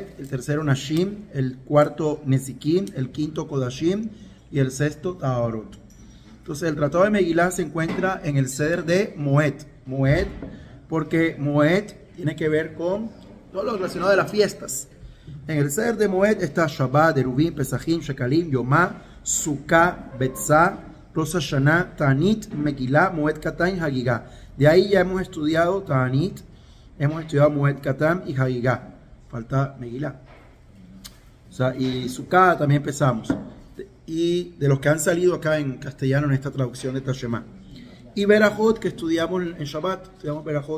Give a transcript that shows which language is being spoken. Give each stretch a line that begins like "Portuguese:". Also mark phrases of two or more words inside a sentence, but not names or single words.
Spanish: El tercero, Nashim. El cuarto, Nezikim. El quinto, Kodashim. Y el sexto, Taharot. Entonces, el Tratado de Megilá se encuentra en el Seder de Moed. Moed, porque Moed tiene que ver con todo lo relacionado a las fiestas. En el Seder de Moed está Shabbat, Derubim, Pesachim, Shekalim, Yomá, Sukkah, Betzá, Rosh Hashanah, Ta'anit, Megilá, Moed Katan y Hagigá. De ahí ya hemos estudiado Ta'anit, hemos estudiado Moed Katan y Hagigá. Falta Megilá. O sea, y Sukkah también empezamos. Y de los que han salido acá en castellano en esta traducción de Tashema. Y Berajot, que estudiamos en Shabbat, estudiamos Berajot.